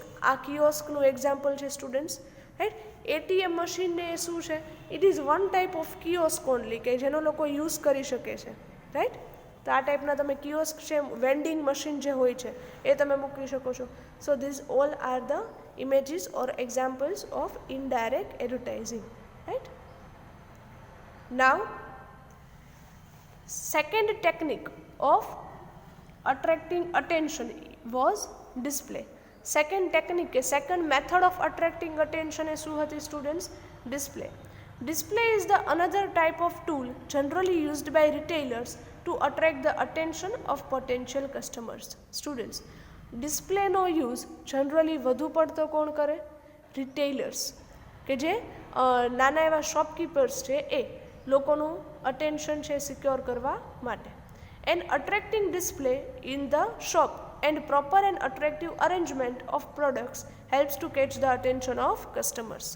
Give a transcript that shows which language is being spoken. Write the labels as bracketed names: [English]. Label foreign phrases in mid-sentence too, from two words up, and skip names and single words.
[Gujarati] આ કિયોસ્કનું એક્ઝામ્પલ છે સ્ટુડન્ટ્સ, રાઈટ. એટીએમ મશીનને એ શું છે? [English] it is one type of kiosk only, [Gujarati] કે જેનો લોકો યુઝ કરી શકે છે, રાઈટ. તો આ ટાઈપના તમે કિયોસ્ક છે, [English] vending machine [Gujarati] જે હોય છે એ તમે મૂકી શકો છો. [English] so this all are the images or examples of indirect advertising, right. Now, second technique of attracting attention was display. Second technique, second method of attracting attention is [Gujarati] શું હતી [English] students? Display. Display is the another type of tool generally used by retailers to attract the attention of potential customers. Students, [Gujarati] ડિસ્પ્લેનો યુઝ જનરલી વધુ પડતો કોણ કરે? રિટેલર્સ, કે જે નાના એવા શોપકીપર્સ છે એ લોકોનું અટેન્શન છે સિક્યોર કરવા માટે. [English] and attracting display in the shop and proper and attractive arrangement of products helps to catch the attention of customers.